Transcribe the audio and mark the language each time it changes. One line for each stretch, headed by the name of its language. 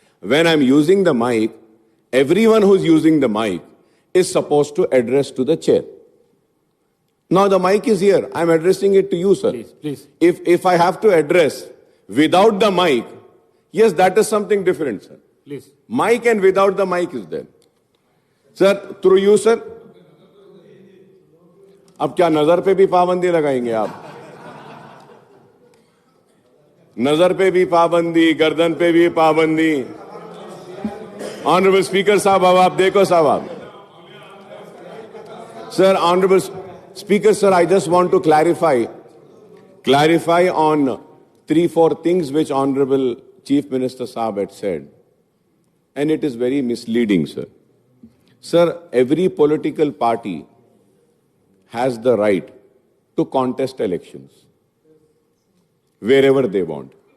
English: When I am using the mic, everyone who is using the mic is supposed to address to the chair. Now the mic is here. I am addressing it to you, sir. Please. If I have to address without the mic, yes, that is something different, sir. Please. Mic and without the mic is there. Sir, through you, sir.
Hindi: अब क्या नजर पे भी पाबंदी लगाएंगे आप? नजर पे भी पाबंदी, गर्दन पे भी पाबंदी. ऑनरेबल स्पीकर साहब, अब आप देखो साहब आप.
English: Sir, honourable speaker sir, I just want to clarify on 3-4 things which Honorable Chief Minister Saab had said. And it is very misleading, sir. Sir, every political party has the right to contest elections wherever they want.